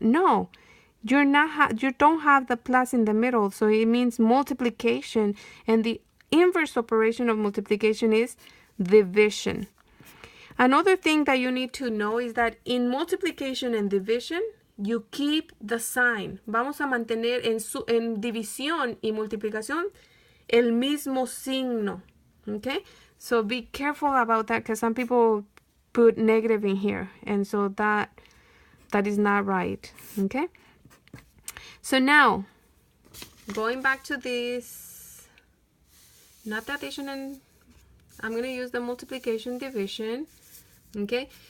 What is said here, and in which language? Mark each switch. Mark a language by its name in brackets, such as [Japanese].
[English] No, you don't have the plus in the middle, so it means multiplication, and the inverse operation of multiplication is division. Another thing that you need to know is that in multiplication and division, you keep the sign. [Spanish] Vamos a mantener en división y multiplicación el mismo signo. [English] Okay? So be careful about that, because some people put negative in here, and so that is not right. Okay? So now, going back to this, not the addition, and I'm going to use the multiplication division. Okay?